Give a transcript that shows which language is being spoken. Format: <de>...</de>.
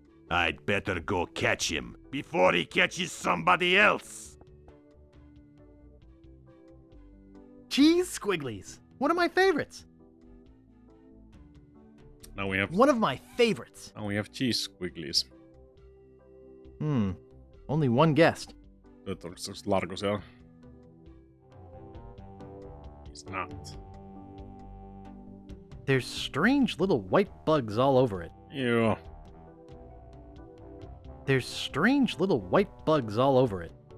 <en>I'd better go catch him before he catches somebody else. Cheese squigglies. One of my favorites. Now we have... One of my favorites. Now we have cheese squigglies. Only one guest.</en> <fi>Onko se Largo siellä?</fi> <en>He's not. There's strange little white bugs all over it.</en> <fi>Joo.</fi> <en>There's strange little white bugs all over it.</en>